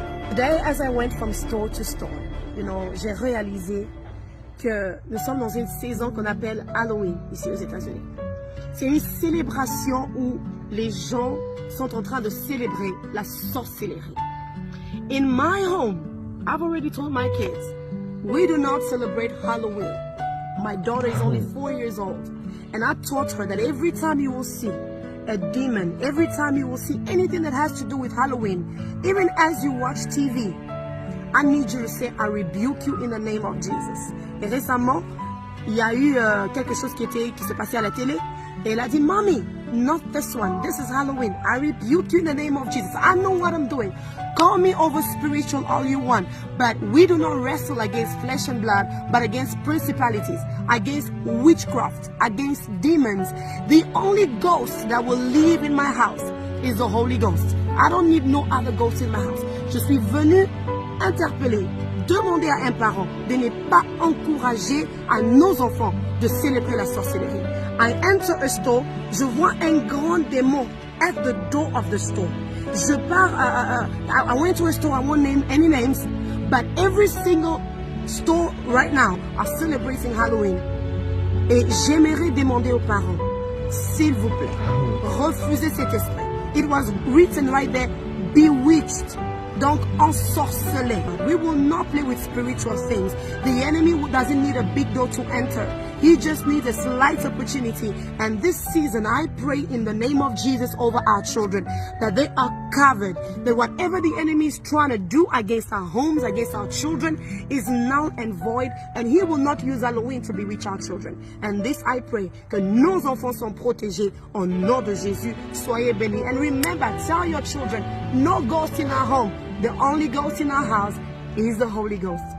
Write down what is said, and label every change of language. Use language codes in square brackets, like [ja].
[en] Today, as I went from store to store, [fr] j'ai réalisé que nous sommes dans une saison qu'on appelle Halloween ici aux États-Unis. C'est une célébration où les gens sont en train de célébrer la sorcellerie. [en] In my home, I've already told my kids, we do not celebrate Halloween. My daughter is only 4 years old, and I taught her that every time you will see a demon, every time you will see anything that has to do with Halloween, even as you watch TV, I need you to say, I rebuke you in the name of Jesus. [fr] Et récemment, il y a eu quelque chose qui s'est passé à la télé, et elle a dit, [en] Mommy, not this one, this is Halloween. I rebuke you in the name of Jesus. I know what I'm doing. Call me over spiritual all you want, but we do not wrestle against flesh and blood, but against principalities, against witchcraft, against demons. The only ghost that will live in my house is the Holy Ghost. I don't need no other ghost in my house. [fr] Je suis venu interpeller, demander à un parent de ne pas encourager à nos enfants de célébrer la sorcellerie. [en] I enter a store, [fr] je vois un grand démon [en] at the door of the store. [fr] Je pars, [en] I went to a store, I won't name any names, but every single store right now are celebrating Halloween. [fr] Et j'aimerais demander aux parents, s'il vous plaît, refusez cet esprit. [en] It was written right there, bewitched. [fr] Donc, ensorcelé. [en] We will not play with spiritual things. The enemy doesn't need a big door to enter. He just needs a slight opportunity. And this season, I pray in the name of Jesus over our children that they are covered. That whatever the enemy is trying to do against our homes, against our children, is null and void. And he will not use Halloween to bewitch our children. And this, I pray, [fr] que nos enfants sont protégés au nom de Jésus. Soyez bénis. [en] And remember, tell your children, no ghost in our home. The only ghost in our house is the Holy Ghost.